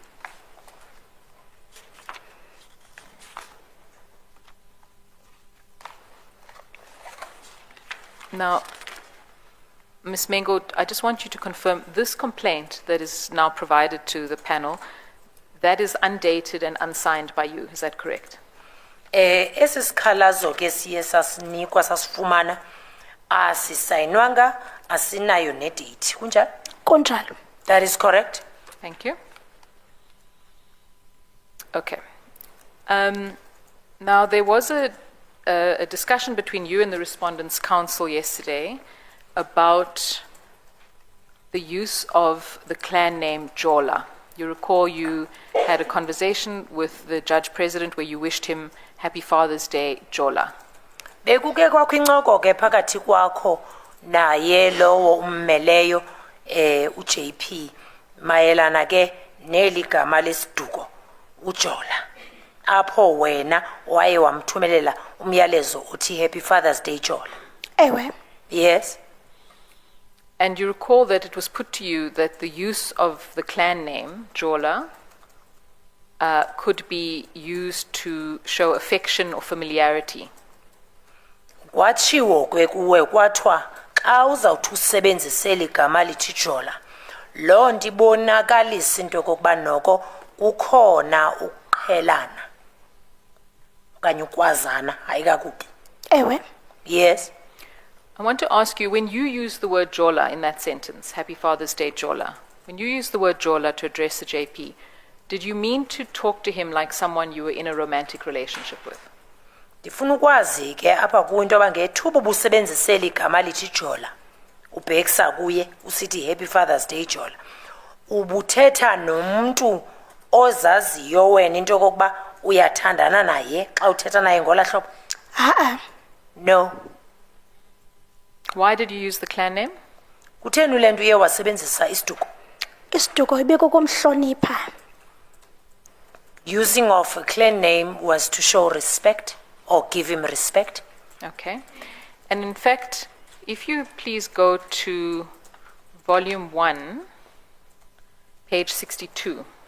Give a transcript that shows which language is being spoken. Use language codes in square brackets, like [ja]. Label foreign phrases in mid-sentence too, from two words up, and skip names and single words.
[en] Now, Ms. Mengo, I just want you to confirm this complaint that is now provided to the panel, that is undated and unsigned by you. Is that correct? [xh] Esi sikhalazo ke siye sasinikwa sasifumana asisayinwanga asinayo nedate kunjalo. Kunjalo. [en] That is correct. Thank you. Okay. Now, there was a discussion between you and the Respondents' Council yesterday about the use of the clan name Jola. You recall you had a conversation with the Judge President where you wished him Happy Father's Day, Jola. [xh] Bekuke kwakho incoko ke phakathi kwakho naye lowo ummeleyo uJP mayelana ke neligama lesiduko uJola apho wena waye wamthumelela umyalezo uthi [en] Happy Father's Day [xh] Jola. Ewe. [en] Yes. And you recall that it was put to you that the use of the clan name, Jola, could be used to show affection or familiarity. [xh] Kwatshiwo ke kuwe kwathiwa xa uzawuthi usebenzisele igama lithi Jola loo nto ibonakalisa into yokokuba noko kukhona ukuqhelana okanye ukwazana hayi kakubi. Ewe. [en] Yes. I want to ask you, when you use the word Jola in that sentence, Happy Father's Day Jola, when you use the word Jola to address the JP, did you mean to talk to him like someone you were in a romantic relationship with? [xh] Ndifuna ukwazi ke apha kuinto abangethuba ubusebenzisela igama lithi Jola ubhekisa kuye usithi [en] Happy Father's Day [xh] Jola ubuthetha nomuntu ozaziyo wena into yokuba uyathandana naye xa uthetha naye ngola hlobo. [en] No. Why did you use the clan name? [xh] Kutheni le nto uye wasebenzisa isiduko? Isiduko ibikukumhlonipha. [en] Using of a clan name was to show respect or give him respect. Okay. And in fact, if you please go to volume 1, page 62.